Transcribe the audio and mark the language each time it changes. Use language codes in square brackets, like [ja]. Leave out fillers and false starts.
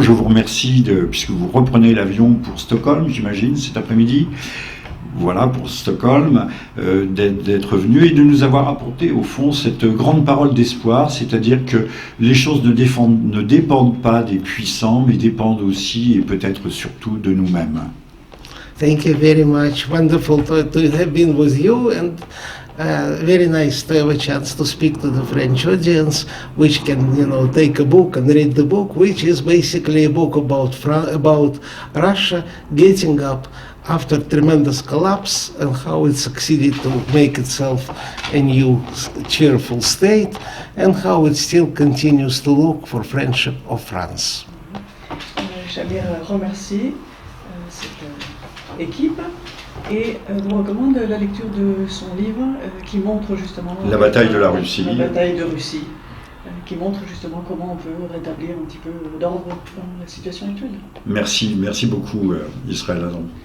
[fr] Je vous remercie, puisque vous reprenez l'avion pour Stockholm, j'imagine, cet après-midi. Voilà, pour Stockholm, d'être venu et de nous avoir apporté au fond cette grande parole d'espoir, c'est-à-dire que les choses ne dépendent pas des puissants, mais dépendent aussi et peut-être surtout de nous-mêmes. [en] Thank you very much. Wonderful to have been with you, and very nice to have a chance to speak to the French audience, which can, take a book and read the book, which is basically a book about Russia getting up after tremendous collapse and how it succeeded to make itself a new cheerful state, and how it still continues to look for friendship of France. [fr] Shamir remercie. équipe et vous recommande la lecture de son livre qui montre justement la bataille de la Russie. La bataille de Russie, qui montre justement comment on peut rétablir un petit peu d'ordre dans la situation actuelle. Merci beaucoup Israël Adam.